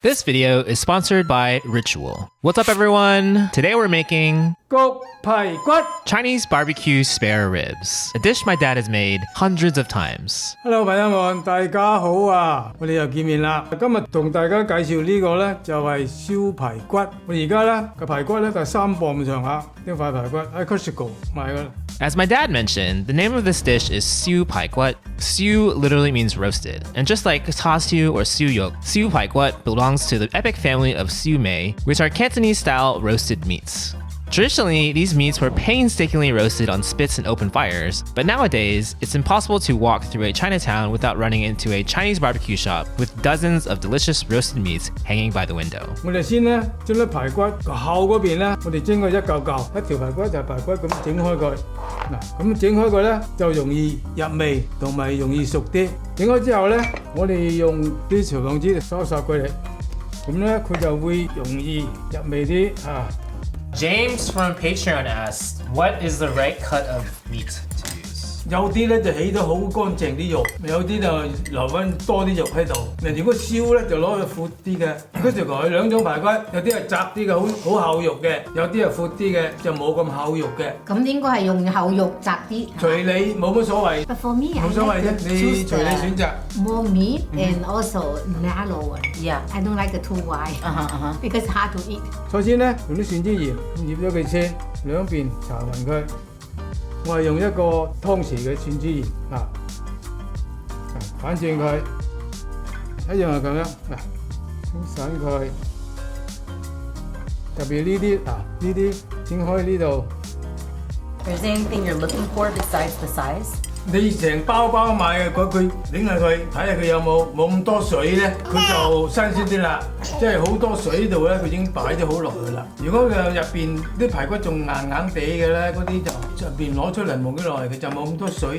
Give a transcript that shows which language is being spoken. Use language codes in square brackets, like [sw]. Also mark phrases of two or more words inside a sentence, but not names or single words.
[en] This video is sponsored by Ritual. What's up, everyone? Today we're making [yue] 焗排骨 [en] Chinese barbecue spare ribs, a dish my dad has made hundreds of times. [yue] Hello，朋友們，大家好啊！我哋又見面啦。今日同大家介紹呢個呢，就係燒排骨。我而家呢個排骨呢，就係3磅咁上下，呢塊排骨喺 Costco 買㗎啦。 [en] As my dad mentioned, the name of this dish is siu pai guat. Siu literally means roasted, and just like ta siu or siu yok, siu pai guat belongs to the epic family of siu mei, which are Cantonese-style roasted meats. Traditionally, these meats were painstakingly roasted on spits and open fires, but nowadays, it's impossible to walk through a Chinatown without running into a Chinese barbecue shop with dozens of delicious roasted meats hanging by the window. [yue] 我哋先呢，將啲排骨個後嗰邊呢，我哋蒸佢一嚿嚿，一條排骨就係排骨咁整開佢。嗱，咁整開佢呢，就容易入味同埋容易熟啲。整開之後呢，我哋用啲調味紙嚟收佢哋，咁呢，佢就會容易入味啲啊。 [en] James from Patreon asked, what is the right cut of meat to use? [yue] 有啲咧就起得好乾淨啲肉，有啲就留翻多啲肉喺度。如果燒咧就攞去闊啲嘅。跟住佢兩種排骨，有啲係窄啲嘅，好厚肉嘅；有啲係闊啲嘅，就冇咁厚肉嘅。咁應該係用厚肉窄啲。隨你冇乜所謂。 [en] But for me, [yue] 冇所謂啫，你隨你選擇。 [en] More meat and also narrow one. Yeah. I don't like the too wide. Because hard to eat. [yue] 首先咧，用啲蒜枝鹽醃咗佢先，兩邊搽勻佢。我係用一個湯匙嘅蒜枝鹽啊，反轉佢，一樣係咁樣嗱，清散佢。特別呢啲呢啲整開呢度。 [en] Is there anything you're looking for besides the size? [yue] 你成包買嘅，佢擰下佢，睇下佢有冇咁多水咧，佢就新鮮啲啦。即係好多水度咧，佢已經擺咗好耐㗎啦。如果佢入邊啲排骨仲硬地嘅咧，嗰啲就入邊攞出嚟冇幾耐，佢就冇咁多水。